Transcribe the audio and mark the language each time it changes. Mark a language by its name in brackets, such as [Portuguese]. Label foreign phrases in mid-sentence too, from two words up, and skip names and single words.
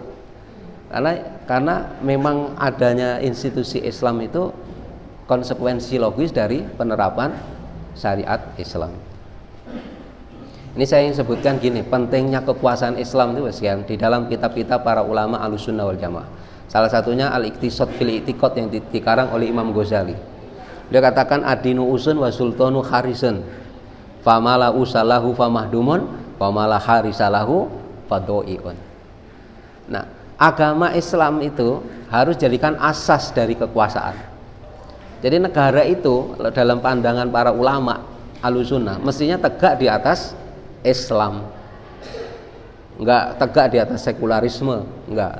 [Indonesian] Karena memang adanya institusi Islam itu konsekuensi logis dari penerapan syariat Islam. Ini saya ingin sebutkan gini, pentingnya kekuasaan Islam itu di dalam kitab-kitab para ulama Ahlussunnah wal Jamaah. Salah satunya Al-Iqtisad fil I'tiqad yang dikarang oleh Imam Ghazali. Dia katakan [Arabic] الدين أس والسلطان حارس. فما لا أس له فمهدوم، فما لا حارس له فضائع. [Indonesian] Nah, agama Islam itu harus jadikan asas dari kekuasaan. Jadi negara itu dalam pandangan para ulama Ahlussunnah mestinya tegak di atas Islam, enggak tegak di atas sekularisme, enggak.